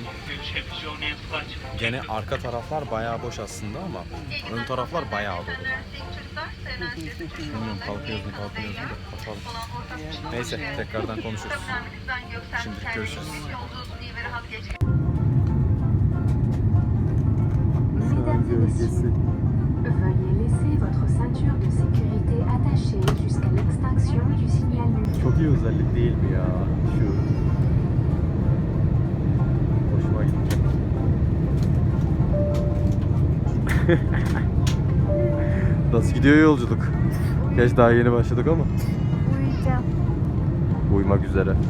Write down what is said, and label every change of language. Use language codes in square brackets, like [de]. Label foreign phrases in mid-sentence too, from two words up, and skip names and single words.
[tr] Gene arka taraflar bayağı boş aslında ama ön taraflar bayağı dolu. Bilmiyorum kalkıyoruz mu da bakalım. Neyse tekrardan konuşuruz. Şimdilik görüşürüz. Gölgesi. [fr] Veuillez laisser votre ceinture de sécurité attachée jusqu'à l'extinction du signal. [tr] Çok iyi özellik değil mi ya? Şu. Hoşuma gitti. Nasıl gidiyor yolculuk? Geç daha yeni başladık ama. Uyuyacağım. Uyumak üzere.